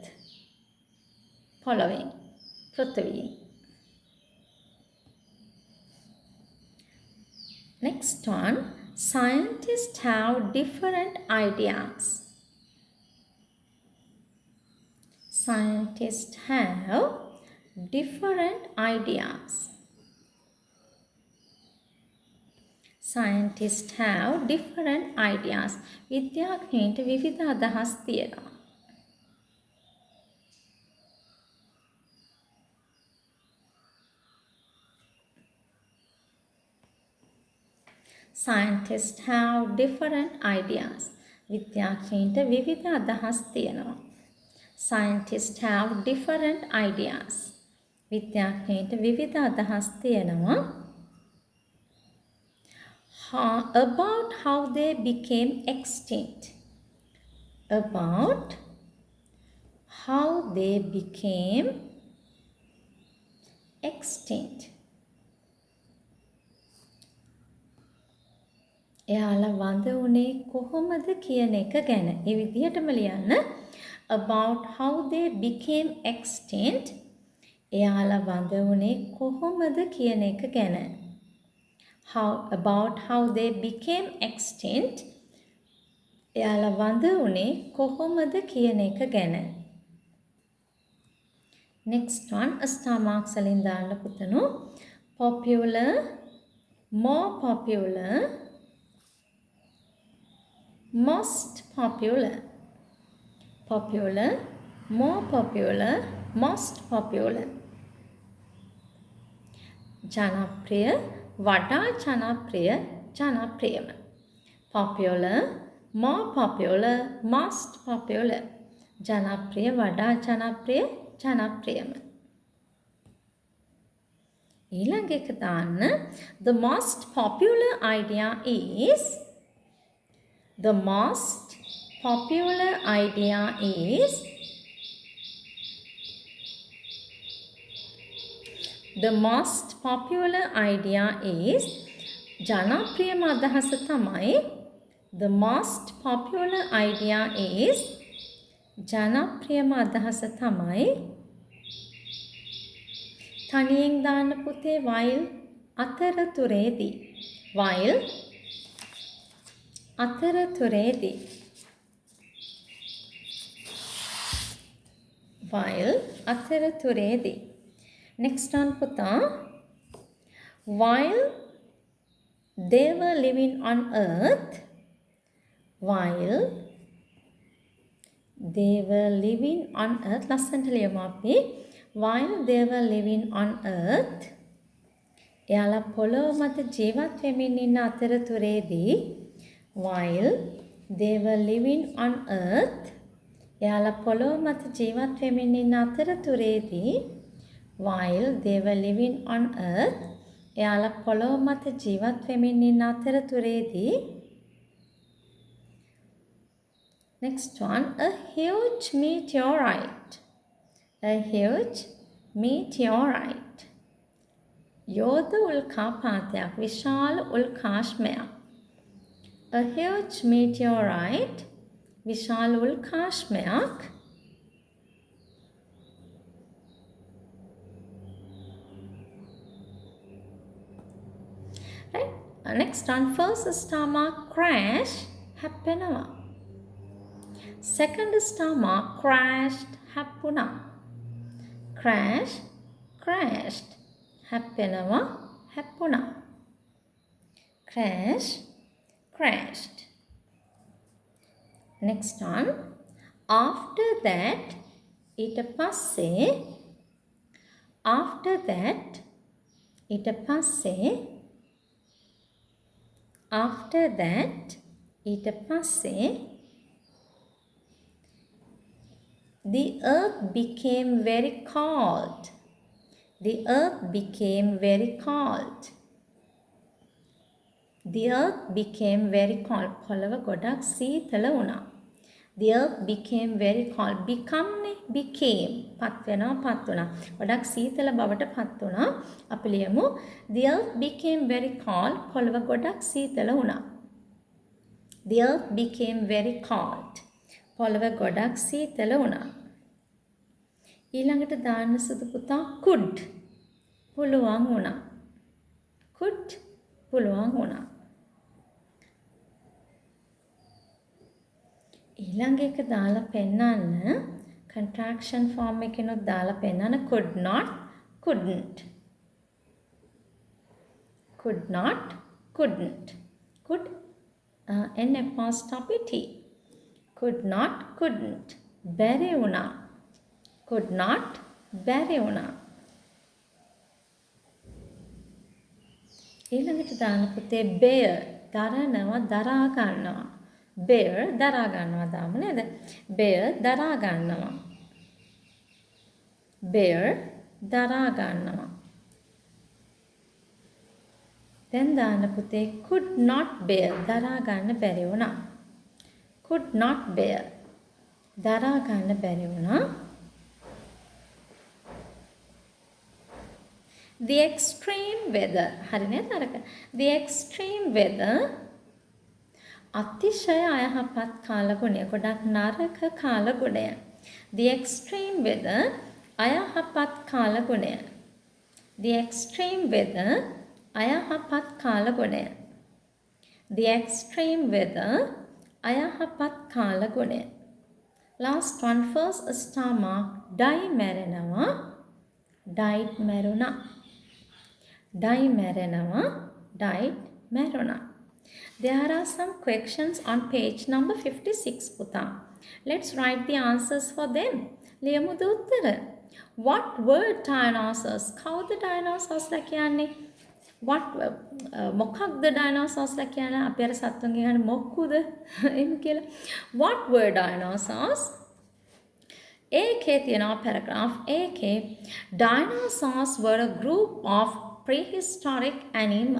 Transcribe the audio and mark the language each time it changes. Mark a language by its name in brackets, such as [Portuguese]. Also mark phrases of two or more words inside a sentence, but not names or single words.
[Sinhala] පොළොවෙන්, පෘථිවියෙන්. [English] next one scientists have different ideas. Scientists have different ideas. Scientists have different ideas. [Sinhala] විද්‍යාඥයන්ට විවිධ අදහස් තියෙනවා. [English] Scientists have different ideas. [Sinhala] විද්‍යාඥයන්ට විවිධ අදහස් තියෙනවා. [English] Scientists have different ideas. [Sinhala] විද්‍යාඥයන්ට විවිධ අදහස් තියෙනවා. [English] About how they became extinct. About how they became extinct. [Sinhala] එයාලා වඳ උනේ කොහොමද කියන එක ගැන. මේ විදිහටම ලියන්න. [English] about how they became extinct. [Sinhala] එයාලා වඳ උනේ කොහොමද කියන එක ගැන. [English] about how they became extinct. [Sinhala] එයාලා වඳ උනේ කොහොමද කියන එක ගැන. [English] next one star marks [Sinhala] වලින් දාන්න පුතනෝ. [English] popular, more popular, most popular. popular, more popular, most popular. [Sinhala] ජනප්‍රිය, වඩා ජනප්‍රිය, ජනප්‍රියම. [English] popular, more popular, most popular. [Sinhala] ජනප්‍රිය, වඩා ජනප්‍රිය, ජනප්‍රියම. ඊළඟ එක දාන්න. [English] the most popular idea is The most popular idea is [Sinhala] ජනප්‍රියම අදහස තමයි [English] the most popular idea is [Sinhala] ජනප්‍රියම අදහස තමයි තනියෙන් දාන්න පුතේ [English] while අතරතුරේදී while අතරතුරේදී next one පුතා while they were living on earth [Sinhala] ලස්සනට ලියමු අපි [English] while they were living on earth [Sinhala] එයාලා පොළොව මත ජීවත් වෙමින් ඉන්න අතරතුරේදී [English] while they were living on earth [Sinhala] එයාලා පොළොව මත ජීවත් වෙමින් ඉන්න අතරතුරේදී [English] while they were living on earth [Sinhala] එයාලා පොළොව මත ජීවත් වෙමින් ඉන්න අතරතුරේදී [English] next one a huge meteorite [Sinhala] යෝධ උල්කාපාතයක් විශාල උල්කාශ්මයක් [English] a huge meteorite [Sinhala] විශාල උල්කාශ්මයක් [English] right next one first star mark crash හැප්පෙනවා second star mark crashed හැප්පුණා [Sinhala] crashed හැප්පෙනවා හැප්පුණා [English] crashed next one after that [Sinhala] ඊට පස්සේ [English] the earth became very cold [Sinhala] පොළව ගොඩක් සීතල වුණා [English] the earth became very cold became [Sinhala] පත් වුණා ගොඩක් සීතල බවට පත් වුණා අපි ලියමු [English] the earth became very cold [Sinhala] පොළව ගොඩක් සීතල වුණා [English] the earth became very cold [Sinhala] පොළව ගොඩක් සීතල වුණා ඊළඟට දාන්න සුදු පුතා could පුළුවන් වුණා ඊළඟ එක දාලා පෙන්නන්න [English] contraction form [Sinhala] එකනොත් දාලා පෙන්නන්න [English] could not couldn't could n apostrophe t could not couldn't [Sinhala] බැරි වුණා [English] could not [Sinhala] බැරි වුණා ඊළඟට දාන්න පුතේ bear දරා ගන්නවා bear දරා ගන්නවා දාමු නේද bear දරා ගන්නවා දැන් දාන්න පුතේ [English] could not bear [Sinhala] දරා ගන්න බැරි වුණා [English] could not bear [Sinhala] දරා ගන්න බැරි වුණා [English] the extreme weather [Sinhala] හරි නේද අරක [English] the extreme weather [Sinhala] අතිශය අයහපත් කාලගුණය ගොඩක් නරක කාලගුණය [English] the extreme weather [Sinhala] අයහපත් කාලගුණය [English] the extreme weather [Sinhala] අයහපත් කාලගුණය [English] the extreme weather [Sinhala] අයහපත් කාලගුණය [English] last one first star mark die මැරෙනවා died මැරුණා died මැරුණා There are some questions on page number 56 පුතා. Let's write the answers for them. [Sinhala] ලියමුද උත්තර. [English] What were dinosaurs? [Sinhala] කවුද dinosaurs කියන්නේ? මොකක්ද dinosaurs කියන්නේ? අපි අර සත්තුන්ගේ ගන්න මොකුද? එහෙම කියලා. [English] What were dinosaurs? [Sinhala] ඒකේ තියෙනවා paragraph ඒකේ [English] dinosaurs were a group of prehistoric animals.